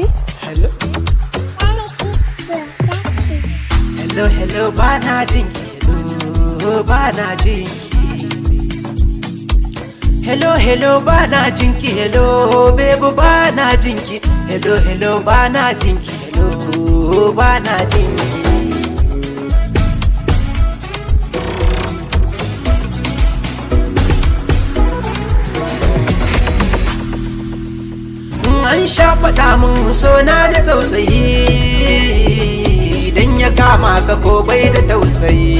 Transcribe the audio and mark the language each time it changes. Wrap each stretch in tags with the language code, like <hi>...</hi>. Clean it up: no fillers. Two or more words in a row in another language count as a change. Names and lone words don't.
<en>Hello? Hello, hello,</en> <ha>bana jinki.</ha> <en>Hello,</en> <ha>bana jinki.</ha> <en>Hello, hello,</en> <ha>bana jinki.</ha> <en>Hello, baby,</en> <ha>bana jinki.</ha> <en>Hello, hello,</en> <ha>bana jinki. Hello, bana jinki. An sha faɗa mun sona da tausayi, idan ya kama ka ko bai da tausayi.</ha>